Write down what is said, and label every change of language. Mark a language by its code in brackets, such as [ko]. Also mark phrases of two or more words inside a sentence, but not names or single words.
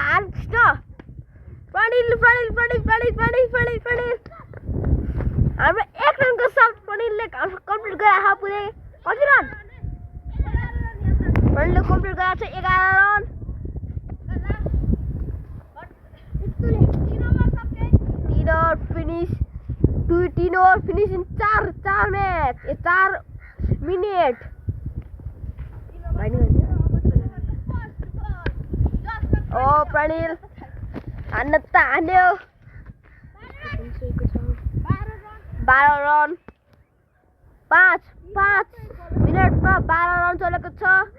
[ne] हान्छ प्रनिल हाम्रो 1 रनको साथ प्रनिलले कम्प्लिट गराएको पुरै। कति रन प्रनिलले कम्प्लिट गराएको छ? [en] 11 run. 3 over finish 3 over finish in 4 match 4 minute. [ne] प्रनिल हान्न त हान्यो। 12 रन 5 मिनेटमा 12 रन चलेको छ।